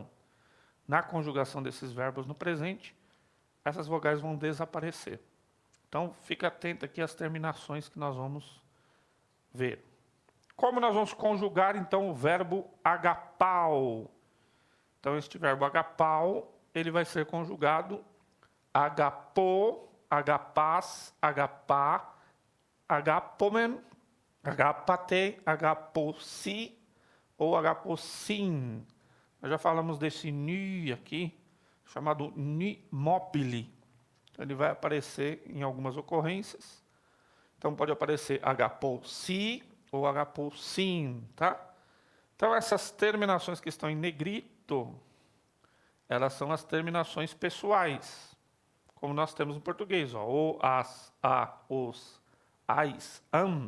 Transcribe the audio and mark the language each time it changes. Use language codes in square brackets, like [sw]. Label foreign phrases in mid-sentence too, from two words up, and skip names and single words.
[pt] Na conjugação desses verbos no presente, essas vogais vão desaparecer. Então, fica atento aqui às terminações que nós vamos ver. Como nós vamos conjugar, então, o verbo agapau? Então, este verbo agapau, ele vai ser conjugado [el] ἀγαπῶ, ἀγαπᾷς, ἀγαπᾷ, ἀγαπῶμεν, ἀγαπᾶτε, ἀγαπῶσι [pt] ou agapossim. Nós já falamos desse ni aqui, chamado ni mobile. Ele vai aparecer em algumas ocorrências. Então pode aparecer agapossi ou agapossim, tá? Então essas terminações que estão em negrito, elas são as terminações pessoais, como nós temos no português, ó, o, as, a, os, ais, am.